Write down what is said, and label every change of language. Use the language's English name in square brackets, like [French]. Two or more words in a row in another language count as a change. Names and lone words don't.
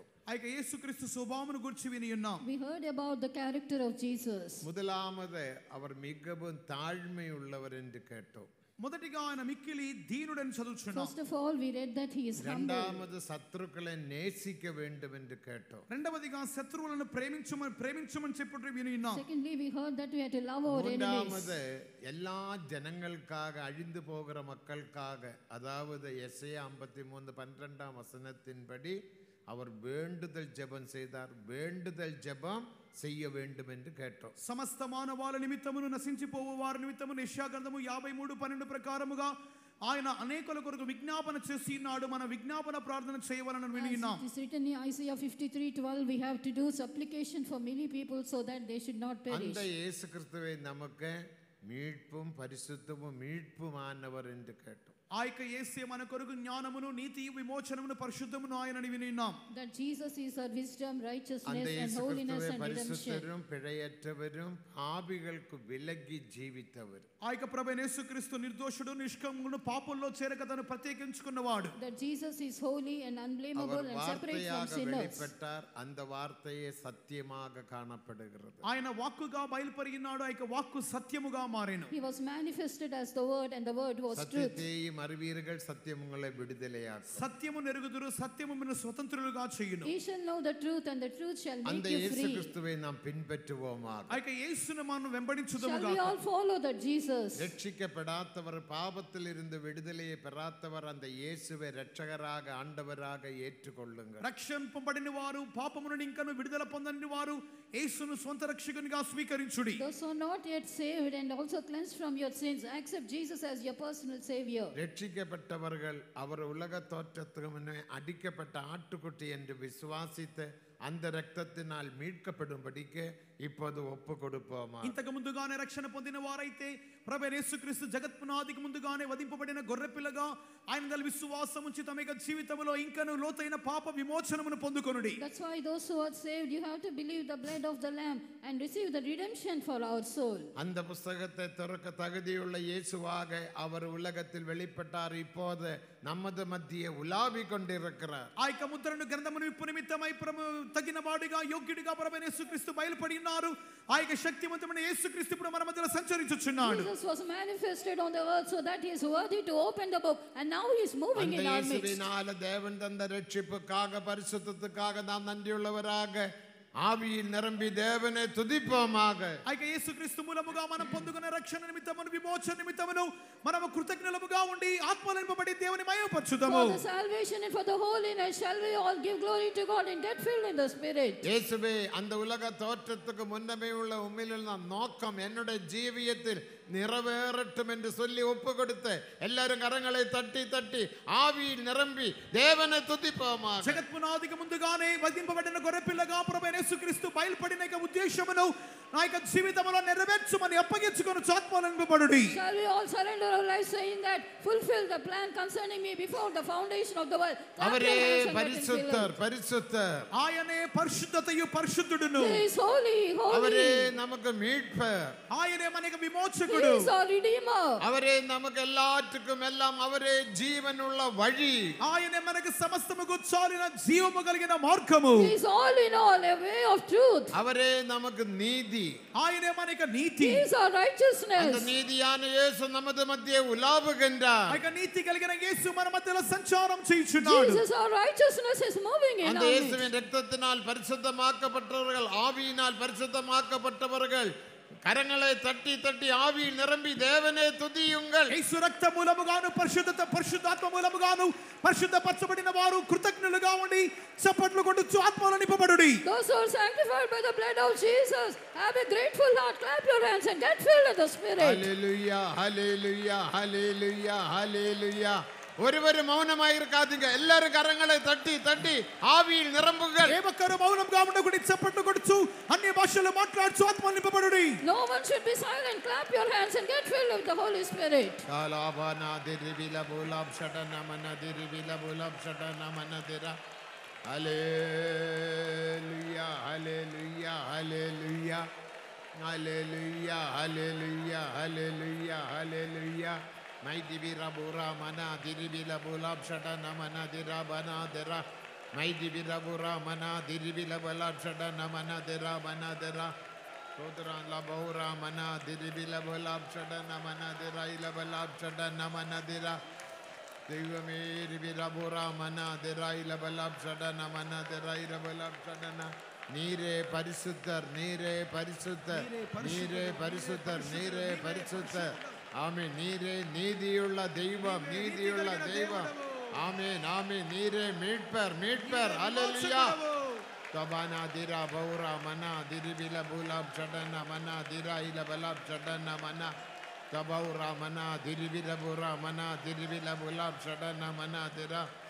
[Telugu] ఆ యొక్క యేసుక్రీస్తు స్వభావమును గురించి విని ఉన్నాం. [English] We heard about the character of Jesus. [Tamil] முதலாவது அவர் மிகவும் தாழ்மை உள்ளவர் என்று கேட்டோம். [Telugu] మొదటిగా ఆయన మిక్కిలి దీనుడని చదువుచున్నాం. [English] First of all, we read that he is humble. [Tamil] இரண்டாவது சத்துருக்களை நேசிக்க வேண்டும் என்று கேட்டோம். [Telugu] రెండవదిగా శత్రువులను ప్రేమించమని చెప్పి విని ఉన్నాం. [English] Secondly, we heard that we had to love our enemies. [Tamil] மூன்றாவது எல்லா ஜனங்களுக்காக, அழிந்து போகிற மக்களுக்காக, அதாவது எசையா 53:12 வசனத்தின்படி அவர் வேண்டுதல் ஜெபம் செய்தார். வேண்டுதல் ஜெபம் செய்ய வேண்டும் என்று கேட்டோம். [Telugu] సమస్త మానవాళ నిమిత్తమును నశించిపోవు వారి నిమిత్తమును యెషయా గ్రంథము 53:12 ప్రకారముగా ఆయన అనేకుల కొరకు విజ్ఞాపన చేసి ఉన్నాడు. మన విజ్ఞాపన ప్రార్థన చేయవలనని విని ఉన్నాం. [English] It is written in Isaiah 53:12, we have to do supplication for many people so that they should not perish. [Tamil] அந்த இயேசு கிறிஸ்துவை நமக்கு மீட்பும் பரிசுத்தமும் மீட்புமானவர் என்று கேட்டோம். [Telugu] ఆ యొక్క యేసే మన కొరకు జ్ఞానమును, నీతియు, విమోచనమును, పరిశుద్ధమును ఆయనని విని ఉన్నాం. [English] That Jesus is our wisdom, righteousness, [Tamil] அந்த [English] and [Tamil] இயேசு [English] holiness [Tamil] கிறிஸ்துவே [English] and redemption. [Tamil] பரிசுத்தரும் பிழையற்றவரும் பாவிகளுக்கு விலகி జీవితவர். [Telugu] ఆ యొక్క ప్రభువైన యేసుక్రీస్తు నిర్దోషుడు, నిష్కళంకుడు, పాపుల్లో చేరక తను ప్రత్యేకించుకున్నవాడు. [English] That Jesus is holy and unblameable and separate from sinners. [Tamil] வெளிப்பட்டார். அந்த வார்த்தையே சத்தியமாக காணப்படுகிறது. [Telugu] ఆయన వాక్కుగా బయలుపరిగినాడు. ఆ యొక్క వాక్కు సత్యముగా మారెను. [English] He was manifested as the word, and the word was truth. [Tamil] சத்தியத்தையும் அறிவீர்கள், சத்தியம் உங்களை விடுதலையாக்கும். [Telugu] సత్యము నెరుగుదురు, సత్యము మిమ్మును స్వతంత్రులుగా చేయును. [English] Ye shall know the truth, and the truth shall make [Tamil] அந்த [English] you [Tamil] இயேசு [English] free. [Tamil] கிறிஸ்துவை நாம் பின்பற்றுவோமாக. [Telugu] ఆ యొక్క యేసును మనం [English] Shall [Telugu] వెంబడించుదుముగా. [English] we all follow that Jesus? [Tamil] ரட்சிக்கப்படாதவர், பாவத்தில் இருந்து விடுதலையை பெறாதவர் அந்த இயேசுவை இரட்சகராக, ஆண்டவராக ஏற்றுக்கொள்ளுங்கள். [Telugu] రక్షింపబడిన వారు, పాపము నుండి ఇంకను విడుదల పొందని వారు యేసును స్వంత రక్షకునిగా స్వీకరించుడి. [English] Those who are not yet saved and also cleansed from your sins, accept Jesus as your personal savior. [Tamil] ரட்சிக்கப்பட்டவர்கள் அவர் உலக தோற்றத்துக்கு முன்னே அடிக்கப்பட்ட ஆட்டுக்குட்டி என்று விசுவாசித்து அந்த ரத்தத்தினால் மீட்கப்படும்படிக்கு இப்போது ஒப்பு கொடுப்போமா? [Telugu] ఇంతకు ముందుగానే రక్షణ పొందిన వారైతే ప్రభువైన యేసుక్రీస్తు జగత్పునాదికి ముందుగానే వధింపబడిన గొర్రెపిల్లగా ఆయన విశ్వాసం ఉంచి తమ యొక్క జీవితంలో ఇంకను లోతైన పాప విమోచనమును పొందుకొనుడి. [English] That's why those who are saved, you have to believe the blood of the lamb and receive the redemption for our soul. [Tamil] அந்த புத்தகத்தை திறக்க தகுதியுள்ள இயேசுவாக அவர் உலகத்தில் வெளிப்பட்டார். இப்போது நமது மத்தியே உலாவிக் கொண்டிருக்கிறார். [Telugu] ఆ యొక్క ముద్రను గ్రంథమును విప్పు నిమిత్తమై తగిన వాడిగా, యోగ్యుడిగా ప్రభువైన యేసుక్రీస్తు బయలుపడి ఉన్నారు. ఆ యొక్క శక్తివంతమైన యేసుక్రీస్తు ఇప్పుడు మన మధ్యలో సంచరించుచున్నాడు. [English] Jesus was manifested on the earth so that he is worthy to open the book, and now he is moving [Tamil] அந்த [English] in our midst. [Tamil] இயேசுவினால தேவன் தந்த ரட்சிப்புக்காக, பரிசுத்தத்துக்காக நாம் நன்றியுள்ளவராக ஆவியில் நிரம்பி தேவனை துதிப்போமாக. [Telugu] అయితే యేసుక్రీస్తు మూలముగా మనం పొందుకున్న రక్షణ నిమిత్తమును విమోచన నిమిత్తమును మనము కృతజ్ఞులముగా ఉండి ఆత్మలో నింపబడి దేవుని మహిమపరచుదాము. [English] For the salvation and for the holiness shall we all give glory to God and get filled in the Spirit. [Tamil] இயேசுவே, அந்த உலக தோற்றத்துக்கு முன்னமே உள்ள உம்மிலுள்ள நோக்கம் என்னுடைய ஜீவியத்தில் நிறைவேறட்டும் என்று சொல்லி ஒப்பு கொடுத்து எல்லாரும் கரங்களை தட்டி தட்டி ஆவியில் நிரம்பி தேவனை துதிப்போமாக. [Telugu] జగత్ పునాదికి ముందుగానే వధింపబడిన గొర్రెపిల్లగా ప్రభువైన యేసుక్రీస్తు బయలుపడిన ఉద్దేశమును నా యొక్క జీవితంలో నెరవేర్చుమని అప్పగించుకొని ఆత్మలో నింపబడుడి. [English] Shall we all surrender our lives saying that fulfill the plan concerning me before the foundation of the world. [Tamil] அவரே பரிசுத்தர் பரிசுத்தர். [Telugu] ఆయనే పరిశుద్ధతయు పరిశుద్ధుడును. [English] He is holy holy. [Tamil] அவரே நமக்கு மீட்பர். [Telugu] ఆయనే మనకు విమోచకుడు. [English] He is our redeemer. [Tamil] அவரே நமக்கு எல்லாத்துக்கும் எல்லாம் அவரே జీవనుள்ள వழి. [Telugu] ఆయనే మనకు సమస్తముకు చాలిన జీవము కలిగిన మార్గము. [English] He is all in all, a way of truth. [Tamil] அவரே நமக்கு நீதி. [Telugu] ఆయనే మనకు నీతి. [English] He is our righteousness. [Tamil] அந்த நீதியான இயேசு நமது மத்தியே உலாவுகின்றார். [Telugu] ఆ నీతి కలిగిన యేసు మన మధ్యలో సంచారం చేయుచున్నాడు. [English] Jesus, our righteousness is moving in [Tamil] அந்த [English] our midst. [Tamil] இயேசுவின் இரத்தத்தினால் பரிசுத்தமாக்கப்பட்டவர்கள், ஆவியினால் பரிசுத்தமாக்கப்பட்டவர்கள் கரங்களை தட்டி தட்டி ஆவியில் நிரம்பி தேவனை துதியுங்கள். [Telugu] యేసు రక్త మూలముగాను పరిశుద్ధాత్మ మూలముగాను పరిశుద్ధపరచబడిన వారు కృతజ్ఞులుగా ఉండి చప్పట్లు కొట్టుచు ఆత్మలో నింపబడుడి. [English] Those who are sanctified by the blood of Jesus, have a grateful heart, clap your hands and get filled with the Spirit. [Tamil] ஹல்லேலூயா ஹல்லேலூயா ஹல்லேலூயா ஹல்லேலூயா. ஒருவர் மௌனமாக இருக்காதீங்க, எல்லாரும் கரங்களை தட்டி தட்டி ஆவியில் நிரம்புங்கள். [Telugu] ఏ ఒక్కరు మౌనంగా ఉండకూడదు, చప్పట్లు కొట్టుచు అన్ని భాషల్లో మాట్లాడుచు ఆత్మలో నింపబడుడి. [English] No one should be silent. Clap your hands and get filled with the Holy Spirit. కాలాబనా దిరిబిల బోలాబ్ షటన మన దిరిబిల బోలాబ్ షటన మన దిరా. [Telugu] హల్లెలూయా హల్లెలూయా హల్లెలూయా హల్లెలూయా హల్లెలూయా హల్లెలూయా హల్లెలూయా. మైది బిరబురా మన దిరిబిల బోలాబ్ షటన మన దిరా బనా దిరా. మైది బిరబురా మన దిరిబిల బోలాబ్ షటన మన దిరా బనా దిరా. సోదరా లబౌరా మన దిరిబిల బోలాబ్ షటన మన దిరా ఇల బోలాబ్ షటన మన దిరా. దైవమే రిబిరబురా మన దిరా ఇల బోలాబ్ షటన మన దిరా ఇల బోలాబ్ షటన. [Tamil] நீரே பரிசுத்தர், நீரே பரிசுத்தர், நீரே பரிசுத்தர், நீரே பரிசுத்தர். ஆமென். நீரே நீதியுள்ள தெய்வம், நீதியுள்ள தெய்வம். ஆமென் ஆமென். நீரே மீட்பர், மீட்பர். ஹல்லேலூயா. தபானா திரா பௌரா மனா திரிபில பூலாப் சடன மனா திரா இல பலாப் சடன மனா தபௌரா மனா திரிபில பூரா மனா திரிபில பூலாப் சடன மனா திரா.